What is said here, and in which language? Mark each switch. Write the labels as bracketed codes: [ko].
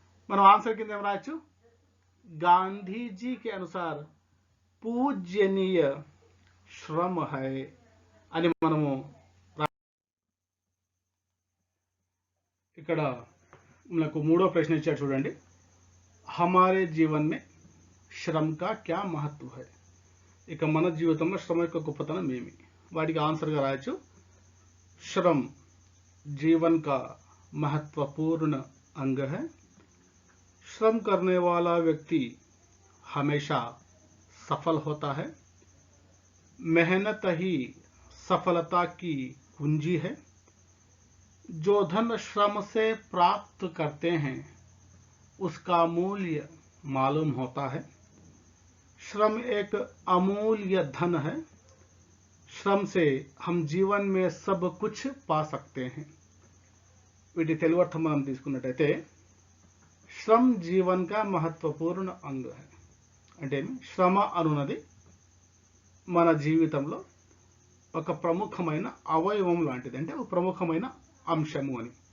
[te] మనం ఆన్సర్ కింద ఏం రాయొచ్చు? [hi] గాంధీజీ కే అనుసార్ పూజనీయ శ్రమ హై [te] అని మనము ఇక్కడ మనకు మూడో ప్రశ్న ఇచ్చారు చూడండి. [hi] హమారే జీవన్ మే శ్రమ కా క్యా మహత్వ హై. [te] ఇక మన జీవితంలో శ్రమ యొక్క గొప్పతనం ఏమి, వాటికి ఆన్సర్గా రాయొచ్చు. [hi] श्रम जीवन का महत्वपूर्ण अंग है. श्रम करने वाला व्यक्ति हमेशा सफल होता है. मेहनत ही सफलता की कुंजी है. जो धन श्रम से प्राप्त करते हैं उसका मूल्य मालूम होता है. श्रम एक अमूल्य धन है. श्रम से हम जीवन में सब कुछ पा सकते हैं. [te] వీటి తెలుగు అర్థం మనం తీసుకున్నట్టయితే, [hi] శ్రమ్ జీవన్ కా మహత్వపూర్ణ అంగ హై [te] అంటే శ్రమ అనున్నది మన జీవితంలో ఒక ప్రముఖమైన అవయవం లాంటిది, అంటే ఒక ప్రముఖమైన అంశము అని.